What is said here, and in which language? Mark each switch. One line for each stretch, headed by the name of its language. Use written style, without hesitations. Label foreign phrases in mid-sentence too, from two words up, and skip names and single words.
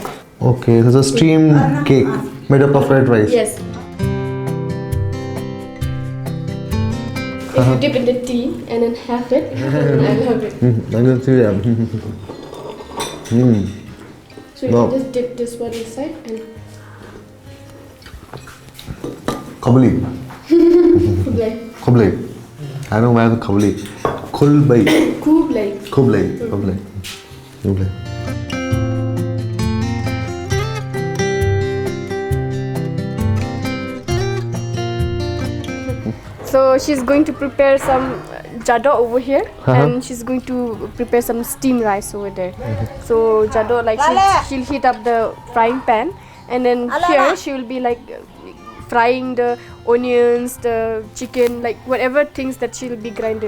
English: Okay, this is a steamed cake made up of red rice. Yes. If you dip in the tea and then have it, I love it. I can see that. So you Wow. can just dip this one inside and Kabuli. kublai. Kublai. I know why it's Kabuli. Kulbai. Kublai. Kublai. Kublai. Kublai. So she's going to prepare some jado over here, and she's going to prepare some steamed rice over there. So jado, she'll heat up the frying pan, and then here she will be frying the onions, the chicken, whatever things that she'll be grinded.